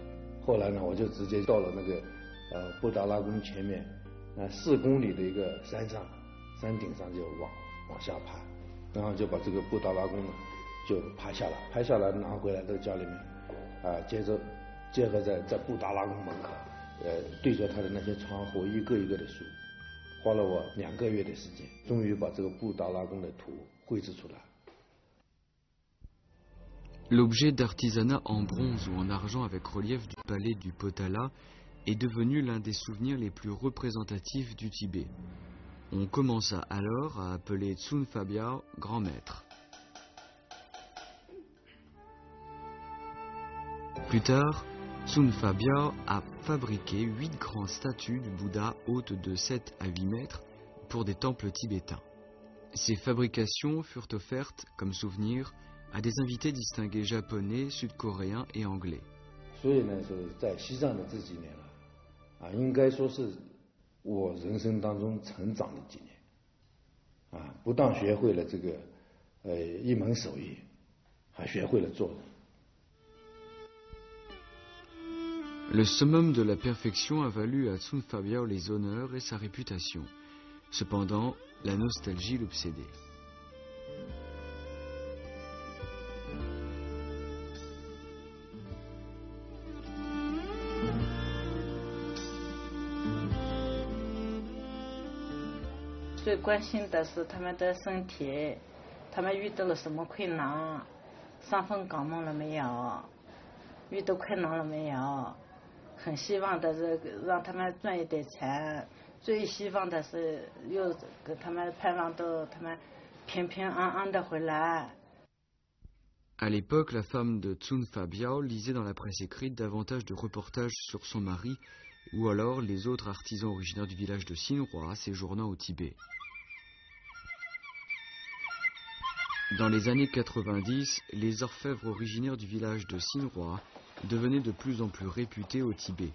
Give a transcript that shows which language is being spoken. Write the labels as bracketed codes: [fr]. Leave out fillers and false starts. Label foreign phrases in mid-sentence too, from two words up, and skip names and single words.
[zh] 后来呢，我就直接到了那个布达拉宫前面4公里的一个山上，山顶上就往下爬，然后就把这个布达拉宫呢就拍下来拿回来到家里面，接着结合在布达拉宫门口，对着他的那些窗户一个一个的数，花了我2个月的时间，终于把这个布达拉宫的图绘制出来。 [fr] L'objet d'artisanat en bronze ou en argent avec relief du palais du Potala est devenu l'un des souvenirs les plus représentatifs du Tibet. On commença alors à appeler Tsun Fabio grand maître. Plus tard, Tsun Fabio a fabriqué 8 grandes statues du Bouddha hautes de 7 à 8 mètres pour des temples tibétains. Ces fabrications furent offertes comme souvenir à des invités distingués japonais, sud-coréens et anglais. [zh] 所以呢，是在西藏的这几年了，应该说是我人生当中成长的几年，不但学会了这个一门手艺，还学会了做人。 [fr] Le summum de la perfection a valu à Tsun Fabio les honneurs et sa réputation. Cependant, la nostalgie l'obsédait. [zh] Je 关心的是他们的身体，他们遇到了什么困难，伤风感冒了没有，遇到困难了没有，很希望的是让他们赚一点钱，最希望的是又给他们盼望到他们平平安安的回来。 [fr] À l'époque, la femme de Tsun Fabio lisait dans la presse écrite davantage de reportages sur son mari ou alors les autres artisans originaires du village de Sinroa séjournant au Tibet. Dans les années 90, les orfèvres originaires du village de Sinroa devenaient de plus en plus réputés au Tibet.